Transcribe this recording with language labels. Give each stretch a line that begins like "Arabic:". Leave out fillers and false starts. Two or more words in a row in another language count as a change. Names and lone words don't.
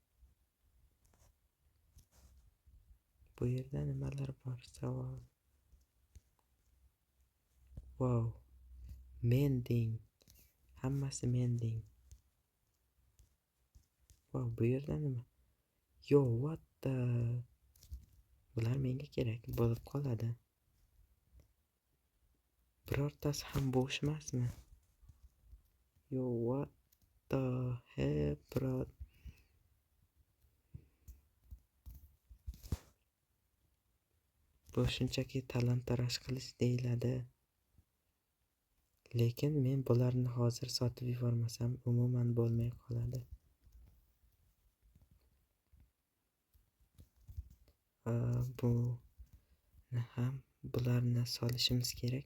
Uzbek: Bu yerda nimalar bor? Savol. Wow. Mending. Hammasi mending. Wow, bu yerda nima?
English: Yo, what the?
Uzbek: Bular menga kerak bo'lib qoladi. Birortasi ham bo'sh emasmi?
English: Yo, what the hell, bro?
Uzbek: Bu shunchaki talon-taroj qilish deyiladi. Lekin men bularni hozir sotib yubormasam umuman bo'lmay qoladi. Bularni solishimiz kerak.